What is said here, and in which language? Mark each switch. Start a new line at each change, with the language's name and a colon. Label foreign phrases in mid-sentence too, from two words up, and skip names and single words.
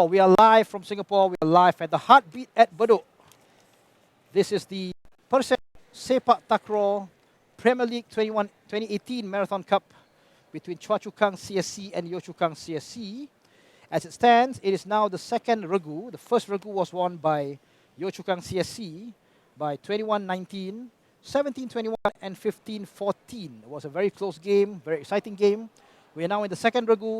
English: We are live from Singapore. We are live at the Heartbeat at Bedok. This is the Perses Sepaktakraw Premier League 2018 Marathon Cup between Choa Chu Kang CSC and Yio Chu Kang CSC. As it stands, it is now the second Regu. The first Regu was won by Yio Chu Kang CSC by 21-19, 17-21, and 15-14. It was a very close game, very exciting game, We are now in the second Regu.